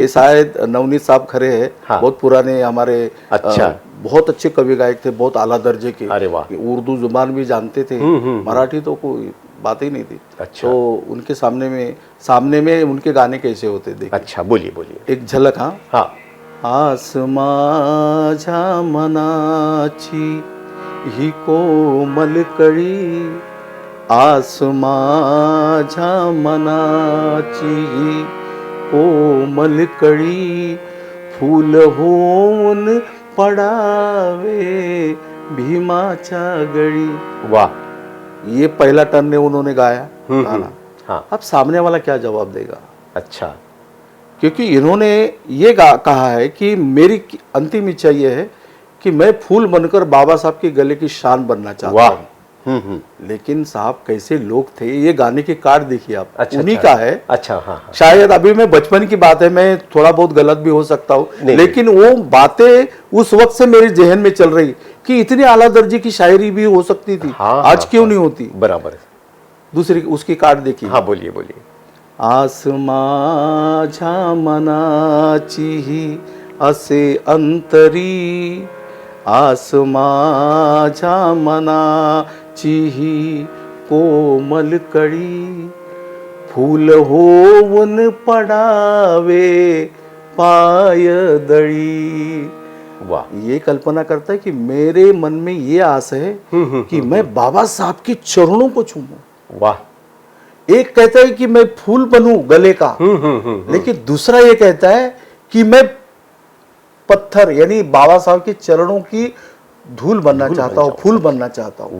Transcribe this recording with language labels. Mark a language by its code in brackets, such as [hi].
[hi] ये शायद नवनीत साहब खरे है। हाँ। बहुत पुराने हमारे, अच्छा, बहुत अच्छे कवि गायक थे, बहुत आला दर्जे के। अरे वाह। उर्दू जुबान भी जानते थे, मराठी तो कोई बात ही नहीं थी। अच्छा। तो उनके सामने में उनके गाने कैसे होते देखिए। अच्छा, बोलिए। एक झलक। हाँ। [mr] आस माझ्या मनाची ही कोमल कळी, आस माझ्या मनाची ही कोमल कळी, फूल होऊन पडावे भीमाच्या गळी। [hi] वाह, ये पहला टर्न उन्होंने गाया गाना। हाँ। अब सामने वाला क्या जवाब देगा? अच्छा, क्योंकि इन्होंने ये कहा है कि मेरी अंतिम इच्छा ये है कि मैं फूल बनकर बाबा साहब के गले की शान बनना चाहता हूँ। लेकिन साहब कैसे लोग थे, ये गाने के कार्ड देखिए आप। अच्छा, उन्हीं का है। अच्छा। हाँ। शायद अभी मैं बचपन की बात है, मैं थोड़ा बहुत गलत भी हो सकता हूँ, लेकिन वो बातें उस वक्त से मेरे जहन में चल रही कि इतनी आला दर्जे की शायरी भी हो सकती थी। आज क्यों नहीं होती? बराबर है। दूसरी उसकी कार्ड देखिए। हाँ, बोलिए। [mr] आस माझ्या मनाची ही असे अंतरी, आस माझ्या मनाची ही कोमल कळी, फूल होऊन पडावे पायदळी। [hi] वाह, ये कल्पना करता है कि मेरे मन में ये आस है कि मैं बाबा साहब के चरणों को चूमूं। वाह। एक कहता है कि मैं फूल बनूं गले का, लेकिन दूसरा ये कहता है कि मैं पत्थर यानी बाबा साहब के चरणों की धूल बनना चाहता हूँ, फूल बनना चाहता हूँ।